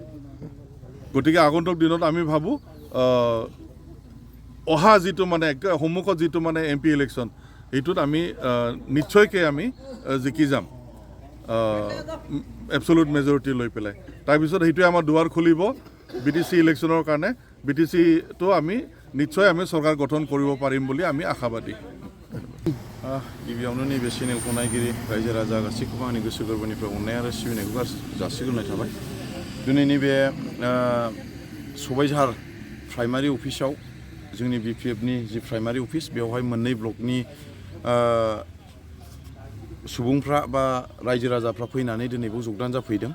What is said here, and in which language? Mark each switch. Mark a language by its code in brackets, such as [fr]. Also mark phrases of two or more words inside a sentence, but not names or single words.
[as] গতিকে আগন্তুক দিনত আমি ভাবোঁ অহা যিটো মানে সন্মুখত যিটো মানে MP ইলেকশ্যন এইটোত আমি নিশ্চয়কৈ আমি জিকি যাম [en] absolute majority [as] লৈ পেলাই। তাৰপিছত সেইটোৱে আমাৰ দুৱাৰ খুলিব BTC ইলেকশ্যনৰ কাৰণে। BTCটো আমি নিশ্চয় আমি চৰকাৰ গঠন কৰিব পাৰিম বুলি আমি আশাবাদী। [brx] गिबियावनो नैबे चेनेलखौ नायगिरि रायजो राजा गासैखौबो आंनि गोसो गोरबोनिफ्राय अननाय आरो सिबिनायखौ जासिग्रोनाय थाबाय। दिनै नैबे सबायझार [en] primary office [brx] जोंनि बिपिएफनि जि [en] primary office [brx] बेवहाय मोननै ब्लकनि सुबुंफ्रा बा रायजो राजाफ्रा फैनानै दिनै बेयाव जोगदान जाफैदों।